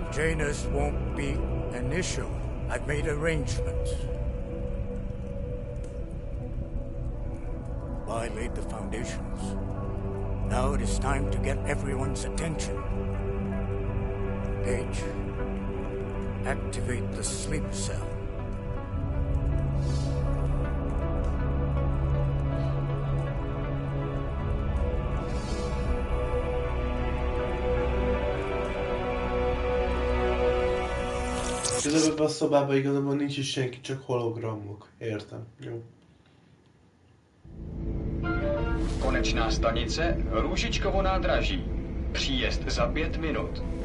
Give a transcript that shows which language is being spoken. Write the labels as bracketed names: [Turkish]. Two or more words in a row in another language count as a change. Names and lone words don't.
[English] Janus won't be an issue. I've made arrangements. I laid the foundations. Now it is time to get everyone's attention. Page, activate the sleep cell. [Hungarian] Ebben a szobában igazából nincs is senki, csak hologramok. Értem. Jó. [Czech] Konečná stanice, Růžičkovo nádraží. Příjezd za 5 minut.